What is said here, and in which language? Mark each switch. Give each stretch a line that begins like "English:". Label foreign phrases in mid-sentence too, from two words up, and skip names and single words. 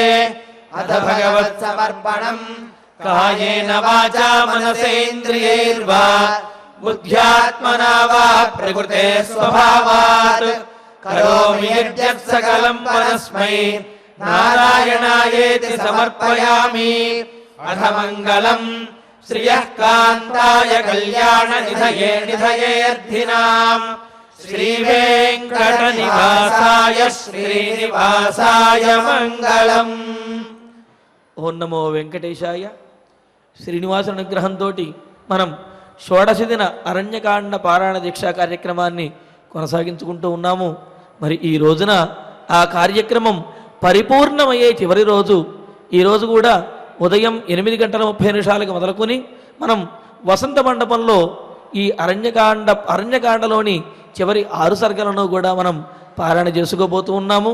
Sanskrit: अथ भगवत्समर्पणम् कायेन वाचा मनसेन्द्रियैर्वा बुद्ध्यात्मना वा प्रकृते स्वभावात् करोमि यद्यत् सकलम् परस्मै नारायणायेति समर्पयामि। अथ मङ्गलम् श्रियः कान्ताय कल्याणनिधये निधयेऽर्थिनाम् श्रीवेङ्कटनिवासाय श्रीनिवासाय मङ्गलम्। ఓం నమో వెంకటేశాయ.
Telugu: శ్రీనివాసుని అనుగ్రహంతో మనం షోడశ దిన అరణ్యకాండ పారాయణ దీక్షా కార్యక్రమాన్ని కొనసాగించుకుంటూ ఉన్నాము. మరి ఈ రోజున ఆ కార్యక్రమం పరిపూర్ణమయ్యే చివరి రోజు. ఈరోజు కూడా ఉదయం 8:30 మొదలుకొని మనం వసంత మండపంలో ఈ అరణ్యకాండలోని చివరి 6 సర్గలను కూడా మనం పారాయణ చేసుకోబోతూ ఉన్నాము.